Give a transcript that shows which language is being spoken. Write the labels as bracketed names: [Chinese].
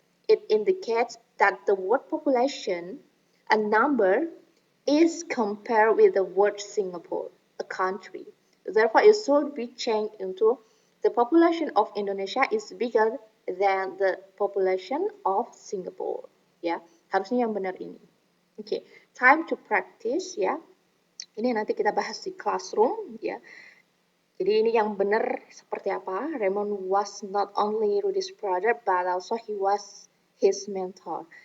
[English] It indicates that the word population, a number, is compared with the word Singapore, a country. Therefore, it should be changed into the population of Indonesia is bigger than the population of Singapore. [Indonesian] Ya, harusnya yang benar ini. Oke, [English] time to practice [Indonesian] ya. Ini nanti kita bahas di classroom ya. Jadi ini yang benar seperti apa? [English] Raymond was not only Rudy's brother, but also he was his mentor.